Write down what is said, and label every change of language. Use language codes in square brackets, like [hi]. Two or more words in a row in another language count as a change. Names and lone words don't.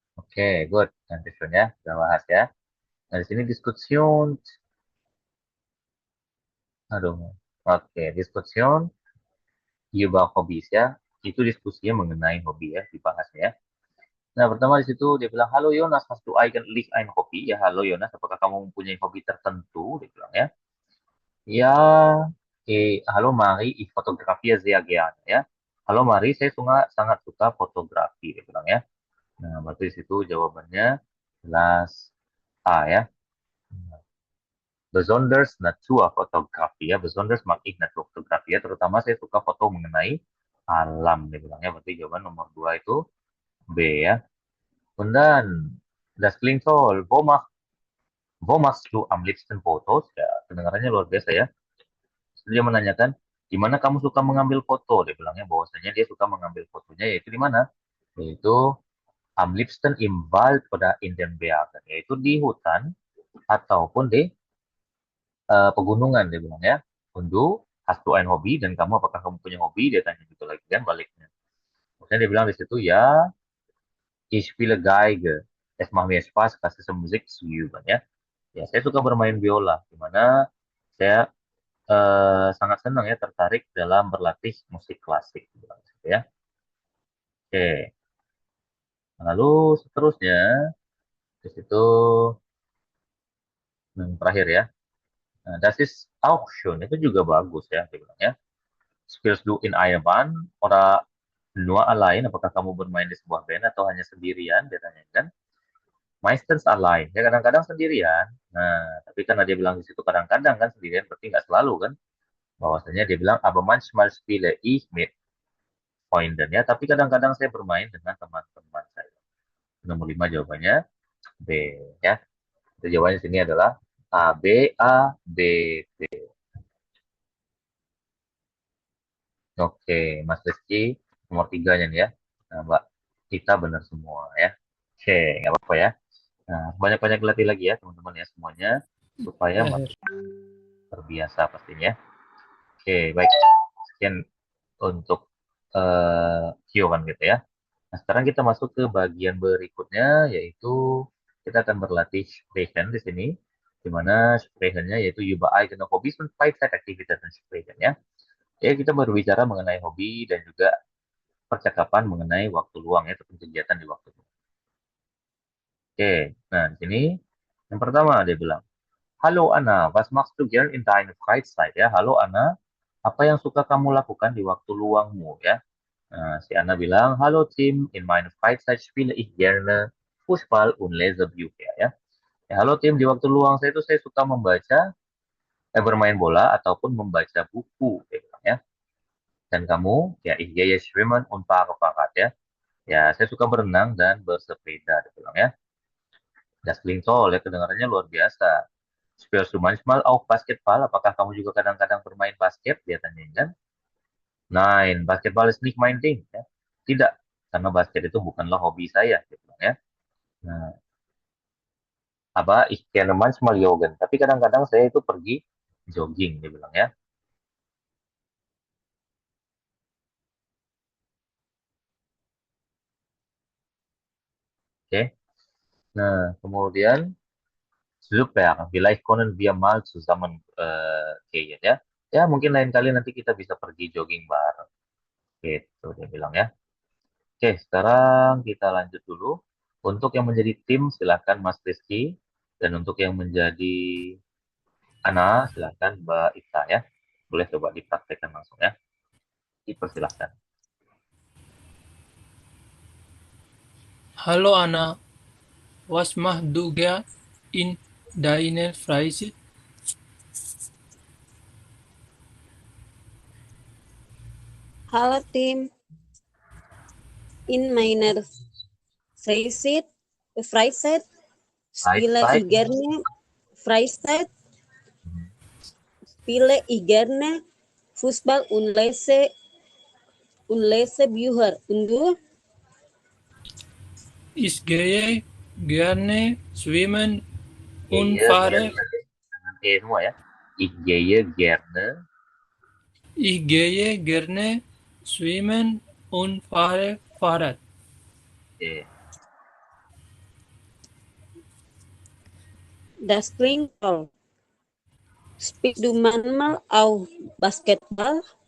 [id] Oke, good. Nanti ya, kita bahas ya. Nah, di sini Diskussion. Aduh. Oke, [de] Diskussion über Hobbys ya. [id] Itu diskusinya mengenai hobi ya, dibahas ya. Nah, pertama di situ dia bilang, "Halo Jonas, [de] hast du eigentlich ein Hobby?" [id] Ya, halo Jonas, apakah kamu mempunyai hobi tertentu? Dia bilang ya. Ya, halo Mari, [de] ich fotografiere sehr gerne ya. [id] Halo Mari, saya sangat suka fotografi, dia bilang ya. Nah, berarti di situ jawabannya jelas A ya. [de] Besonders Naturfotografi ya. Besonders mag ich Naturfotografi ya. [id] Terutama saya suka foto mengenai alam, dia bilang ya. Berarti jawaban nomor 2 itu B ya. [de] Und dann, das klingt toll. Wo machst du am liebsten Fotos? [id] Ya, kedengarannya luar biasa ya. Dia menanyakan, di mana kamu suka mengambil foto? Dia bilangnya bahwasanya dia suka mengambil fotonya yaitu di mana? [de] Yaitu am liebsten im Wald oder in den Bergen. [id] Yaitu di hutan ataupun di pegunungan dia bilang ya. [de] Undu, hast du ein Hobby? [id] Dan kamu apakah kamu punya hobi? Dia tanya gitu lagi kan baliknya. Kemudian dia bilang di situ ya, [de] ich spiele Geige. Es macht mir Spaß, klassische Musik zu üben ya. [id] Ya, saya suka bermain biola, di mana saya sangat senang ya tertarik dalam berlatih musik klasik gitu ya. Oke. Lalu seterusnya di situ yang terakhir ya. Nah, [de] das ist auch schön. [id] Itu juga bagus ya dia bilang ya. [de] Spielst du in einer Band oder nur allein? [id] Apakah kamu bermain di sebuah band atau hanya sendirian? Dia tanya kan. [de] Meistens allein. [id] Ya kadang-kadang sendirian. Nah, tapi karena dia bilang di situ kadang-kadang kan sendirian berarti nggak selalu kan. Bahwasanya dia bilang [de] aber manchmal spiele ich mit Freunden [id] ya, tapi kadang-kadang saya bermain dengan teman-teman saya. Nomor 5 jawabannya B ya. Jadi jawabannya sini adalah A, B, B. Oke, Mas Rizky nomor 3-nya nih ya. Nah, Mbak kita benar semua ya. Oke, nggak apa-apa ya. Nah, banyak-banyak latih lagi ya teman-teman ya semuanya supaya Akhir. makin terbiasa pastinya. Oke, baik. Sekian untuk Q1 gitu ya. Nah, sekarang kita masuk ke bagian berikutnya, yaitu kita akan berlatih sprechen di sini, di mana sprechennya yaitu [de] über eigene Hobbys und Freizeitaktivitäten sprechen [id] ya. Ya, kita berbicara mengenai hobi dan juga percakapan mengenai waktu luang ya, ataupun kegiatan di waktu luang. Oke, nah di sini yang pertama dia bilang, Halo Anna, [de] was machst du gern in deiner Freizeit [id] ya? Halo Anna, apa yang suka kamu lakukan di waktu luangmu ya? Nah, si Anna bilang, Halo Tim, [de] in meiner Freizeit spiele ich gerne Fußball und lese Bücher ya. [id] Ya, halo Tim, di waktu luang saya itu saya suka bermain bola ataupun membaca buku dia bilang, ya. Dan kamu, [de] ya ich gehe schwimmen und fahre Fahrrad ya. [id] Ya, saya suka berenang dan bersepeda dia bilang ya. [de] Das klingt toll [id] ya, kedengarannya luar biasa. [de] Spielst du manchmal auch Basketball? [id] Apakah kamu juga kadang-kadang bermain basket? Dia tanya kan. [de] Nein, Basketball ist nicht mein Ding ya. [id] Tidak, karena basket itu bukanlah hobi saya gitu ya. [de] Nah, apa ich gerne manchmal joggen, [id] tapi kadang-kadang saya itu pergi jogging dia bilang ya. Oke. Nah, kemudian [de] super, vielleicht können wir mal zusammen gehen ya. [id] Ya, mungkin lain kali nanti kita bisa pergi jogging bareng. Gitu dia bilang ya. Oke, sekarang kita lanjut dulu. Untuk yang menjadi tim, silakan Mas Rizky. Dan untuk yang menjadi Ana, silakan Mbak Ita ya. Boleh coba dipraktekkan langsung ya. Dipersilahkan. [de] Hallo Anna, was machst du gern in deiner Freizeit? Halo Tim, in meiner Freizeit, Freizeit spiele Freizeit. ich gerne Freizeit spiele ich gerne Fußball und lese Bücher. Und du? Ich gehe gerne schwimmen und Gehe fahre. gerne. [id] Dengan E semua ya. [de] Ich gehe gerne. Ich gehe gerne schwimmen und fahre Fahrrad. Oke. Das klingt toll. Spielst du manchmal auch Basketball?